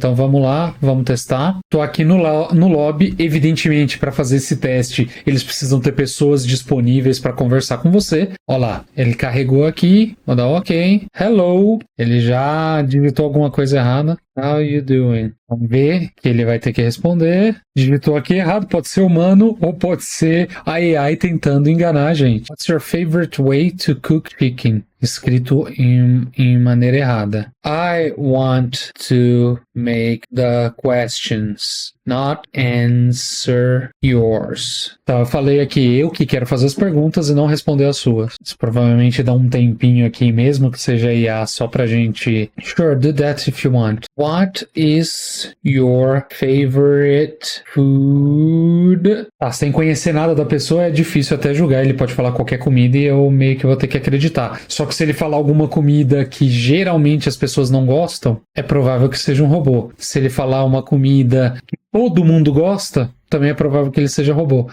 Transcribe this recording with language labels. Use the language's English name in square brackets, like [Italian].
[Portuguese] Então, vamos lá, vamos testar. Estou aqui no lobby, evidentemente, para fazer esse teste, eles precisam ter pessoas disponíveis para conversar com você. Olha lá, ele carregou aqui, vou dar OK. Hello, ele já digitou alguma coisa errada. [English] How you doing? [Portuguese] Vamos ver que ele vai ter que responder. Digitou aqui errado, pode ser humano ou pode ser a AI tentando enganar a gente. [English] What's your favorite way to cook chicken? [Portuguese] Escrito em maneira errada. [English] I want to make the questions, not answer yours. [Portuguese] Então, eu falei aqui eu que quero fazer as perguntas e não responder as suas. Isso provavelmente dá um tempinho aqui, mesmo que seja IA, só pra gente... [English] Sure, do that if you want. What is your favorite food? [Portuguese] Sem conhecer nada da pessoa é difícil até julgar. Ele pode falar qualquer comida e eu meio que vou ter que acreditar. Só que se ele falar alguma comida que geralmente as pessoas não gostam, é provável que seja um robô. Se ele falar uma comida que todo mundo gosta, também é provável que ele seja robô.